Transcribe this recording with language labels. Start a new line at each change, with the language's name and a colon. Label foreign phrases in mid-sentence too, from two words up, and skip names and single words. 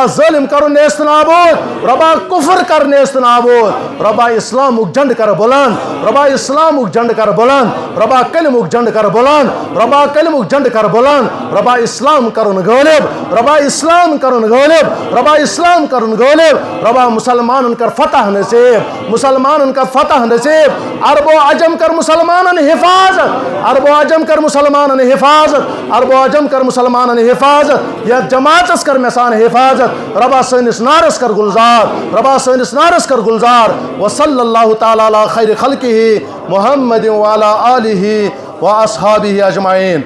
Kashmiri: ظٲلم کرُن نیست نابود رۄبا کُفر کر نیست نابود رۄبا اسلامُک جنڈٕ کر بُلند رۄبا اسلامُک جنڈٕ کر بُلند رۄبا کلمُک جنڈٕ کر بُلند رۄبا کلمُک جنڈٕ کر بُلند رۄبا اسلام کرُن غٲلب رۄبا اسلام کرُن غٲلب رۄبا اسلام کرُن غٲلب رۄبا مُسلمانن کر فتح نصیب مُسلمانن کر فتح نصیب عرب و عجم کر مُسلمانن حفاظت عرب و عجم کر مُسلمانن حفاظت عرب و عجم کر مُسلمانن حفاظت یتھ جماعتس کر مےٚ سان حفاظت رۄبا سٲنِس نارس کر گُلزار رۄبا سٲنِس نارس کر گُلزار
Arabic: وصلی اللہ تعالیٰ علی خیر خلقہ محمد وعلی آلہ واصحابہ اجمعین.